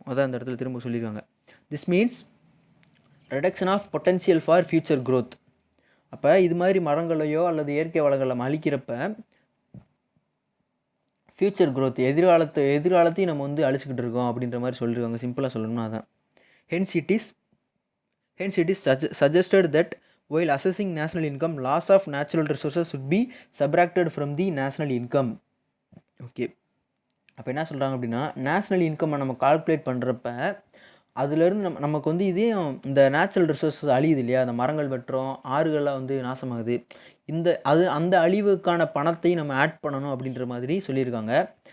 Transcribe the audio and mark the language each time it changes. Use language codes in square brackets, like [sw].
[ta] அதான் அந்த இடத்துல திரும்ப சொல்லியிருக்காங்க. [en] This means reduction of potential for future growth. [ta] அப்போ இது மாதிரி மரங்களையோ அல்லது இயற்கை வளங்களை நம்ம அழிக்கிறப்ப ஃப்யூச்சர் க்ரோத், எதிர்காலத்தையும் நம்ம வந்து அழிச்சிக்கிட்டு இருக்கோம் அப்படின்ற மாதிரி சொல்லியிருக்காங்க. சிம்பிளாக சொல்லணும்னா அதான். [en] Hence it is suggested that while assessing national income, loss of natural resources should be subtracted from the national income. [ta] Okay, அப்போ என்ன சொல்கிறாங்க அப்படின்னா, நேஷ்னல் இன்கம்மை நம்ம கால்குலேட் பண்ணுறப்ப அதுலேருந்து நமக்கு வந்து இதையும் இந்த நேச்சுரல் ரிசோர்ஸஸ் அழியுது இல்லையா, அந்த மரங்கள் வெட்டுறோம், ஆறுகள்லாம் வந்து நாசமாகுது, அந்த அழிவுக்கான பணத்தையும் நம்ம ஆட் பண்ணணும் அப்படின்ற மாதிரி சொல்லியிருக்காங்க.